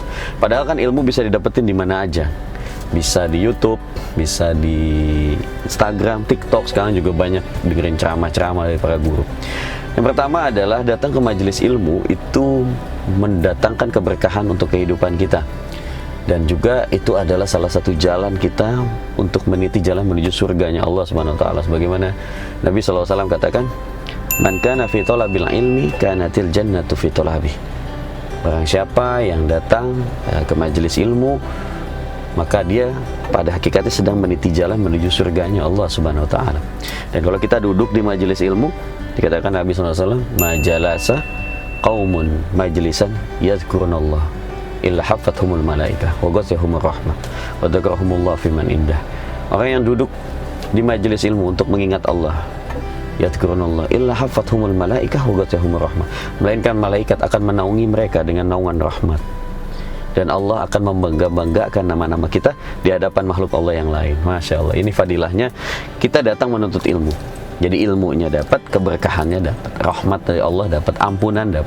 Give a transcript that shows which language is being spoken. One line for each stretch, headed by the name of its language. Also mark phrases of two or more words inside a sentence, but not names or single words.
Indonesian: Padahal kan ilmu bisa didapetin di mana aja. Bisa di YouTube, bisa di Instagram, TikTok, sekarang juga banyak dengerin ceramah-ceramah dari para guru. Yang pertama adalah datang ke majelis ilmu itu mendatangkan keberkahan untuk kehidupan kita. Dan juga itu adalah salah satu jalan kita untuk meniti jalan menuju surganya Allah
Arabic: سبحانه وتعالى.
Indonesian: Sebagaimana Nabi SAW katakan,
Arabic: "من كان في طلب العلم كانت الجنة في طلبه."
Indonesian: Barang siapa yang datang ke majelis ilmu, maka dia pada hakikatnya sedang meniti jalan menuju surganya Allah
Arabic: سبحانه وتعالى.
Indonesian: Dan kalau kita duduk di majelis ilmu, dikatakan Nabi SAW,
Arabic: "ما جلس قوم مجلسا يذكرون الله إلا حفتهم الملائكة وغشيتهم الرحمة وذكرهم الله فيمن عنده."
Indonesian: Orang yang duduk di majelis ilmu untuk mengingat Allah,
Arabic: يذكرون الله إلا حفتهم الملائكة وغشيتهم الرحمة,
Indonesian: melainkan malaikat akan menaungi mereka dengan naungan rahmat, dan Allah akan membangga-banggakan nama-nama kita di hadapan makhluk Allah yang lain.
Arabic: ما شاء الله,
Indonesian: ini fadilahnya kita datang menuntut ilmu. Jadi ilmunya dapat, keberkahannya dapat, rahmat dari Allah dapat, ampunan dapat.